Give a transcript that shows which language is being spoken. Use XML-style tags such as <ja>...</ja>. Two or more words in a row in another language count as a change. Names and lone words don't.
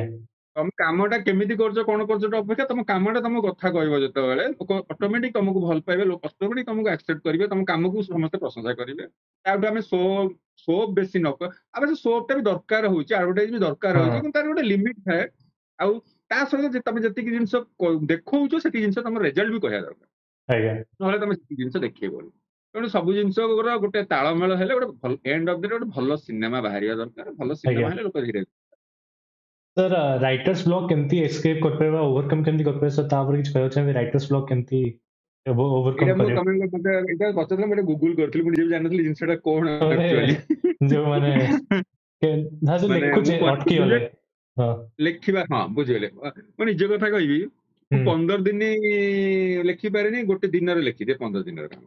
<or>ତମେ କାମଟା କେମିତି କରୁଛ କଣ କରୁଛ ଅପେକ୍ଷା ତମ କାମଟା ତମ କଥା କହିବ ଯେତେବେଳେ ଲୋକ ଅଟୋମେଟିକ ତମକୁ ଭଲ ପାଇବେ ଲୋକ ଅଟୋମେଟିକ ତମକୁ ଆକ୍ସେପ୍ଟ କରିବେ ତମ କାମକୁ ସମସ୍ତେ ପ୍ରଶଂସା କରିବେ ତାଠୁ ଆମେ ସୋପ ବେଶୀ ନ ଆମେ ସେ ସୋପଟା ବି ଦରକାର ହଉଛି ଆଡଭର୍ଟାଇଜ ବି ଦରକାର ହଁ ହଉଛି କିନ୍ତୁ ତାର ଗୋଟେ ଲିମିଟ ଥାଏ ଆଉ ତା ସହିତ ତମେ ଯେତିକି ଜିନିଷ ଦେଖଉଛ ସେତିକି ଜିନିଷ ତମ ରେଜଲ୍ଟ ବି କହିବା ଦରକାର ଆଜ୍ଞା ନହେଲେ ତମେ ସେତିକି ଜିନିଷ ଦେଖେଇବନି ତେଣୁ ସବୁ ଜିନିଷର ଗୋଟେ ତାଳମେଳ ହେଲେ ଗୋଟେ</or> <en>end of the day</en> <or>ଗୋଟେ ଭଲ ସିନେମା ବାହାରିବା ଦରକାର ଭଲ ସିନେମା ଆଜ୍ଞା ହେଲେ ଲୋକ ଧୀରେ सर</or> <en>writers block</en> <or>କେମିତି ଏସ୍କେପ କରିପାରିବା ଓଭରକମ କେମିତି କରିପାରିବା ସାର ତାପରେ କିଛି କହିବାକୁ ଚାହିଁବେ</or> <en>writers block</en> <or>କେମତି ଏଇଟା ଓଭରକମ ମୁଁ କରିବ ତମେ ମତେ ଏଇଟା ପଚାରିଲ ମୁଁ ଗୁଗଲ କରିଥିଲି ମୁଁ ନିଜେ ବି ଜାଣିନଥିଲି ଜିନିଷଟା କଣ ମାନେ ଆକ୍ଚୁଆଲି ଯୋଉମାନେ ଯାହା ସେ ମାନେ ଲେଖୁଛେ ମୁଁ ଅଟକି କରିଥିଲି ଯେ ଗଲେ ହଁ ଲେଖିବା ହଁ ବୁଝିଗଲେ ମୁଁ ନିଜ କଥା କହିବି ମୁଁ ହୁଁ 15 ଦିନ ଲେଖିପାରିନି ଗୋଟେ ଦିନରେ ଲେଖିଦିଏ 15 ଦିନରେ କାମ</or>